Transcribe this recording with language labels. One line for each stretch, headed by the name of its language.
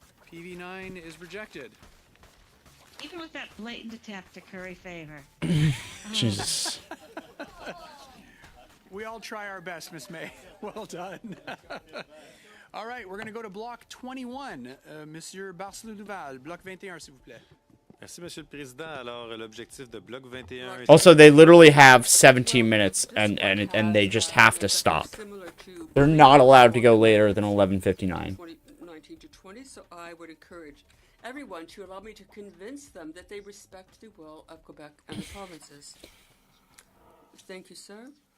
English: PV 9 is rejected. Even with that blatant attempt to curry favor. Jesus. We all try our best, Miss May. Well done. All right, we're going to go to Bloc 21.
French: Monsieur Barcelou-Duval, Bloc 21, s'il vous plaît. Merci, Monsieur le Président. Alors, l'objectif de Bloc 21...
English: Also, they literally have 17 minutes, and they just have to stop. They're not allowed to go later than 11:59. 19 to 20, so I would encourage everyone to allow me to convince them that they respect the will of Quebec and the provinces. Thank you, sir.